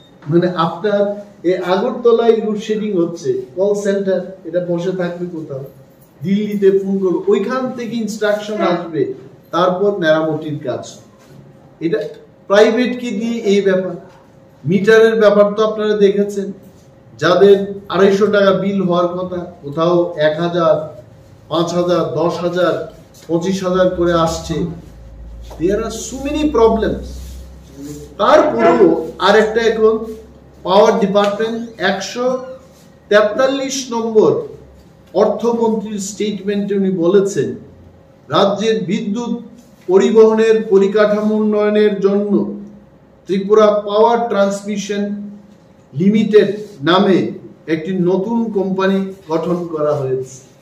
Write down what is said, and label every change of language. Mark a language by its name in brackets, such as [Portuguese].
[Bangla] মানে আপনার এই আগরতলায় লোডশেডিং হচ্ছে, কল সেন্টার এটা বসে থাকবে কোথাও, দিল্লিতে ফোন করবে, ওইখান থেকে ইনস্ট্রাকশন আসবে, তারপর মেরামতির কাজ। এটা প্রাইভেট কি দিয়ে এই ব্যাপার। মিটারের ব্যাপার তো আপনারা দেখেছেন, যাদের 250 টাকা বিল হওয়ার কথা, কোথাও 1000, 5000, 10,000, 25,000 করে আসছে। [English] There are so many problems. [Bangla] তারপরেও আরেকটা, এখন পাওয়ার ডিপার্টমেন্ট 143 নম্বর অর্থমন্ত্রীর স্টেটমেন্টে উনি বলেছেন, রাজ্যের বিদ্যুৎ পরিবহনের পরিকাঠামো উন্নয়নের জন্য ত্রিপুরা পাওয়ার ট্রান্সমিশন লিমিটেড নামে একটি নতুন কোম্পানি গঠন করা হয়েছে।